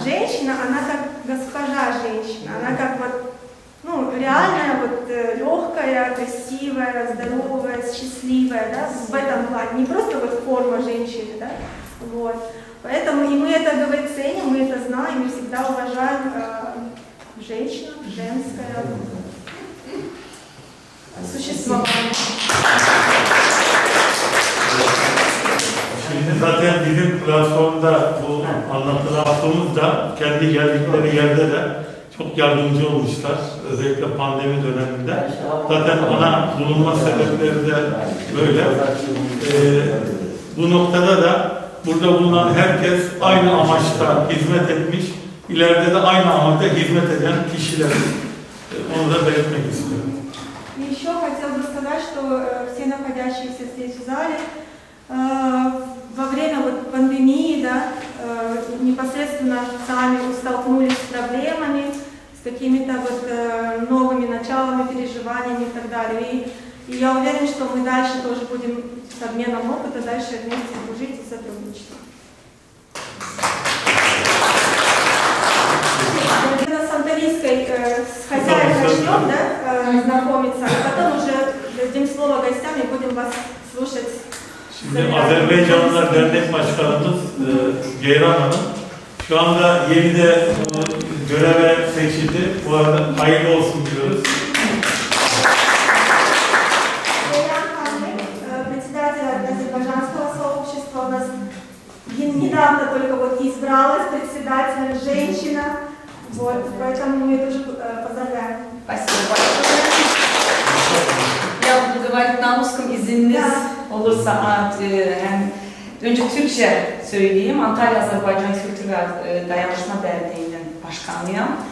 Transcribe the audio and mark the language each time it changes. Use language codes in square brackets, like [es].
[ru] Женщина, она как госпожа женщина, она как вот, ну, реальная, вот, легкая, красивая, здоровая, счастливая, да, в этом плане, не просто вот форма женщины, да, вот. Поэтому и мы это, говорит, ценим, мы это знаем, мы всегда уважаем женщину, женское существование. [tr] Şimdi zaten bizim platformda bu anlatılarımız da kendi geldikleri yerde de çok yardımcı olmuşlar. Özellikle pandemi döneminde. Zaten ana bulunma sebepleri de böyle. Bu noktada da burada bulunan herkes aynı amaçta hizmet etmiş. İleride de aynı amaçta hizmet eden kişiler. Onu da belirtmek istiyorum. [ru] Еще хотел бы сказать, что все находящиеся здесь в зале во время вот пандемии, да, непосредственно сами столкнулись с проблемами, с какими-то вот новыми началами, переживаниями и так далее. И я уверена, что мы дальше тоже будем с обменом опыта, дальше вместе дружить и сотрудничать. С Анталийской хозяйкой начнем, да, знакомиться, а потом уже дадим слово гостям и будем вас слушать. [tr] Şimdi Azerbaycanlılar Dernek Başkanımız Ceyran Hanım şu anda yeni de göreve seçildi. Bu arada hayırlı olsun diyoruz. [ru] Ceyran Hanım, председатель азербайджанского сообщества, у нас недавно только вот избралась председателем женщина, вот, поэтому мы ее тоже поздравляем. Спасибо большое. Я буду говорить на rусском, [tr] izniniz olursa hem önce Türkçe söyleyeyim. Antalya Azerbaycan Kültür ve Dayanışma Derneği'nin başkanıyım.